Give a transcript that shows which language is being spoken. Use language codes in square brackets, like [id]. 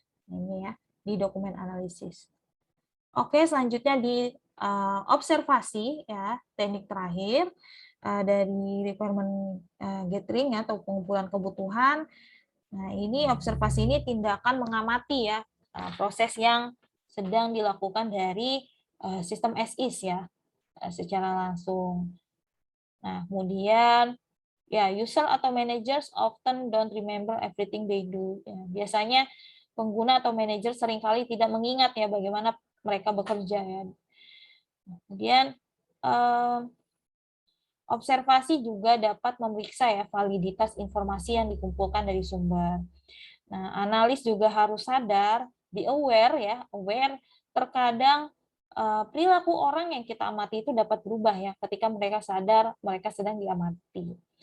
[id] Ini ya di dokumen analisis. Oke, selanjutnya di observasi ya, teknik terakhir dari requirement gathering atau pengumpulan kebutuhan. Nah, ini observasi ini tindakan mengamati ya proses yang sedang dilakukan dari sistem as-is ya secara langsung. Nah, kemudian ya [en] user atau managers often don't remember everything they do. [id] Ya, biasanya pengguna atau manajer seringkali tidak mengingat ya bagaimana mereka bekerja ya. Kemudian observasi juga dapat memeriksa ya validitas informasi yang dikumpulkan dari sumber. Nah, analis juga harus sadar, aware terkadang perilaku orang yang kita amati itu dapat berubah ya ketika mereka sadar mereka sedang diamati.